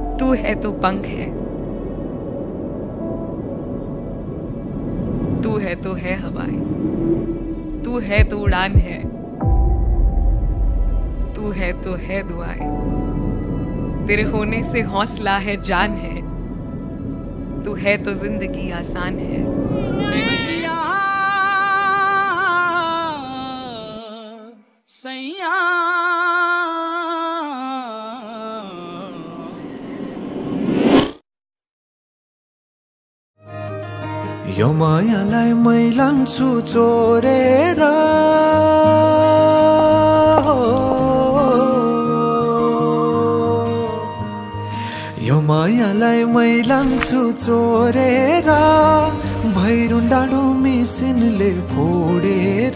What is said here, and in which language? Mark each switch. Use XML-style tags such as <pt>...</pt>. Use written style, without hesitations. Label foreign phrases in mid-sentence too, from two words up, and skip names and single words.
<hi>तू है तो पंख है, तू है तो है हवाएं, तू है तो उड़ान है, तू है तो है दुआएं, तेरे होने से हौसला है, जान है, तू है तो जिंदगी आसान है। सैया</hi> <ne>यो मायालाई मै लान्छु चोरेर, यो मायालाई मै लान्छु चोरेर, भैरुन डाँडो मिसिनले फोडेर।</ne>